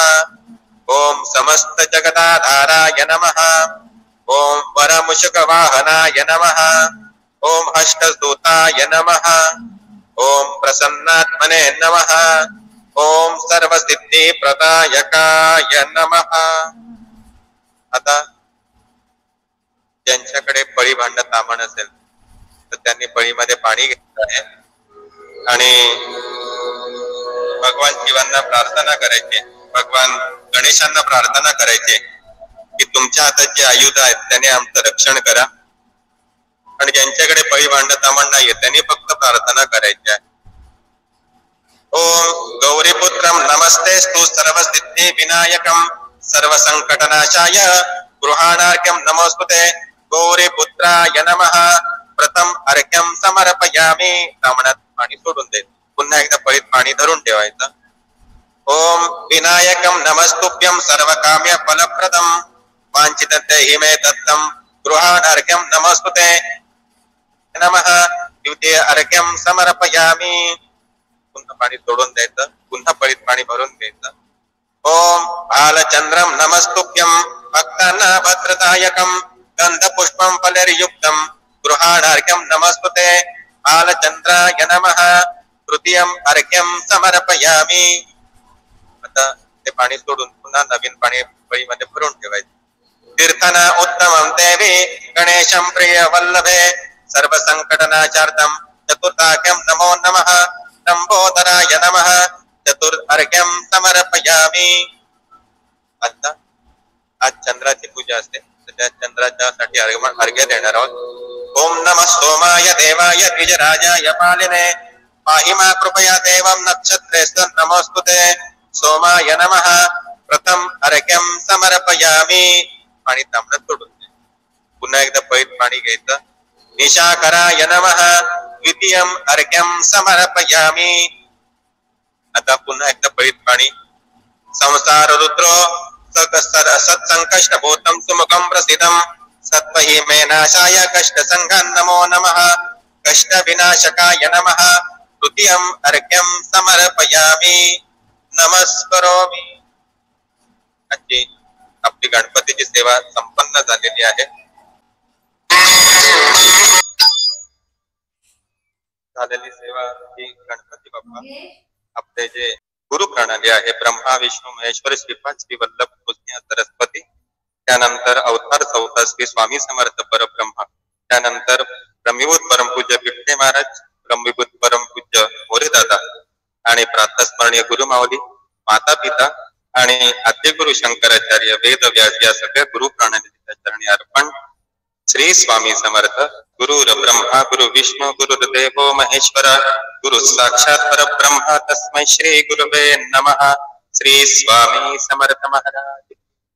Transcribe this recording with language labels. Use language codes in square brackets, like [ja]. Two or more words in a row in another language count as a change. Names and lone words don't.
[sa] ओम समस्त जगदाधाराय नमः। ओम वरमुषकवाहनाय नमः। ओम हस्तसूताय नमः। ओम प्रसन्नात्मने नमः। ओम सर्वसिद्धिप्रदायकाय नमः। [mr] आता ज्यांच्याकडे पळी भांड तामण असेल तर त्यांनी पळीमध्ये पाणी घेतलं आहे आणि भगवान शिवांना प्रार्थना करायची, भगवान गणेशांना प्रार्थना करायची की तुमच्या हातात जे आयुध आहेत त्याने आमचं रक्षण करा. आणि ज्यांच्याकडे पळी भांड तामण नाहीये त्यांनी फक्त प्रार्थना करायची आहे. [sa] ओम गौरीपुत्रं नमस्तेस्तु सर्वसिद्धि विनायकं सर्वसंकटनाशाय गृहाणार्घ्यं नमोस्तुते गौरीपुत्राय नमः। प्रथम अर्घ्यं समर्पयामि। [mr] ब्राह्मणात पाणी सोडून दे, पुन्हा एकदा पळीत पाणी धरून ठेवायचं। [sa] ओम विनायकं नमस्तुभ्यं सर्वकाम्य फलप्रदं वांछितं मे दत्तं गृहाणार्घ्यं नमोस्तुते नमः। द्वितीय अर्घ्यं समर्पयामि। [mr] पुन्हा पाणी सोडून द्यायचं, पुन्हा पळीत पाणी भरून घ्यायचं। [sa] ओम बालचंद्रं नमस्तुभ्यं भक्तानां भद्रदायकं गंधपुष्पं फलैर्युक्तं गृहाणार्घ्यं नमस्तुते बालचंद्राय नमः। तृतीयं अर्घ्यं समर्पयामि। [mr] आता ते पाणी सोडून पुन्हा नवीन पाणी पळीमध्ये भरून ठेवायचं। [sa] तीर्थना उत्तमं देवी गणेशं प्रिय वल्लभे सर्वसंकटनाशार्थं चतुर्थार्घ्यं नमो नमः लंबोदराय नमः। चतुर्थार्घ्यं समर्पयामि। [mr] आता आज चंद्राची पूजा असते, त्या चंद्राच्यासाठी अर्घ्य देणार आहोत। [sa] ओम नमः सोमाय देवाय द्विजराजाय पालिने पाहि मा कृपया देवं नक्षत्रेस्तु नमोस्तुते सोमाय नमः। प्रथम अर्घ्यं समर्पयामि। [mr] पाणी तांबडं सोडून दे, पुन्हा एकदा पळीत पाणी घ्यायचं। [sa] निशाकराय नमः। द्वितीयं अर्घ्यं समर्पयामि। [mr] आता पुन्हा एकदा पळीत पाणी। [sa] संसार रुद्रो सत्संकष्ट भूतं सुमुखं प्रसिद्धं सत्वहि मे नाशाय कष्ट संघं नमो नमः कष्ट विनाशकाय नमः। तृतीयं अर्घ्यं समर्पयामि नमस्करोमि। [mr] आजची आपली गणपतीची सेवा संपन्न झालेली आहे। झालेली सेवा ही गणपती बाप्पा आपले जे गुरु प्रणाली आहे ब्रह्मा विष्णू महेश्वर श्रीपाद श्री वल्लभ कृष्ण सरस्वती, त्यानंतर अवतार चौथा श्री स्वामी समर्थ परब्रह्मा, त्यानंतर ब्रह्मीभूत परमपूज्य पिठे महाराज, ब्रह्मीभूत परमपूज्य मोरे दादा आणि प्रातस्मरणीय गुरु माऊली, माता पिता आणि आद्य गुरु शंकराचार्य वेद व्यास या सगळ्या गुरु प्रणालीच्या चरणी अर्पण। श्री स्वामी समर्थ। [sa] गुरुर ब्रह्मा गुरु विष्णु गुरुर्देवो महेश्वर गुरु साक्षात परब्रह्म तस्मै श्री गुरुवे नमः। [mr] श्री स्वामी समर्थ महाराज।